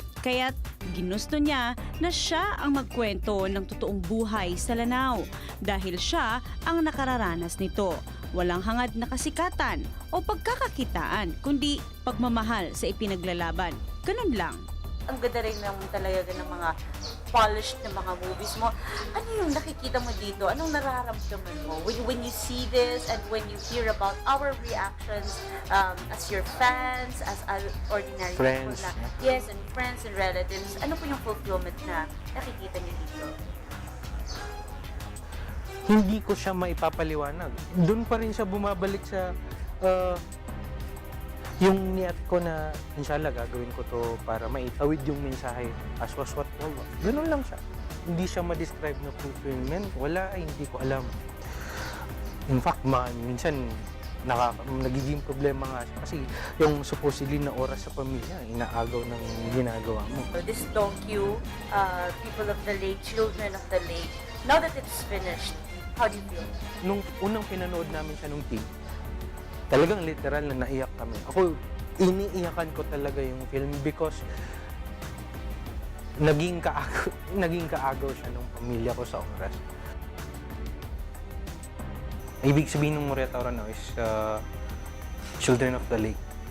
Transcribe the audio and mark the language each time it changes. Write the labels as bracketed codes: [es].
[tl] Kaya't ginusto niya na siya ang magkwento ng totoong buhay sa Lanao dahil siya ang nakararanas nito. Walang hangad na kasikatan o pagkakakitaan, kundi pagmamahal sa ipinaglalaban. Ganun lang. Ang ganda rin naman talaga ng mga polished na mga movies mo. Ano yung nakikita mo dito? Anong nararamdaman mo [en] when you see this and when you hear about our reactions as your fans, as ordinary Friends. people na? Yes, and friends and relatives. [tl] Ano po yung fulfillment na nakikita niyo dito? Hindi ko siya maipapaliwanag. Doon pa rin siya bumabalik sa yung niyat ko na inshallah gagawin ko to para maitawid yung mensahe [en] as was what was. [tl] Ganun lang siya. Hindi siya ma-describe na fulfillment. Wala, ay hindi ko alam. In fact, minsan nagiging problema nga siya kasi yung supposedly na oras sa pamilya, inaagaw ng ginagawa mo. [en] So this docu, people of the lake, children of the lake, now that it's finished, how do you feel? [tl] Nung unang pinanood namin siya nung team, talagang literal na naiyak kami. Ako, iniiyakan ko talaga yung film because naging kaagaw siya ng pamilya ko sa oras. Ibig sabihin ng [en] Restaurant now is Children of the Lake.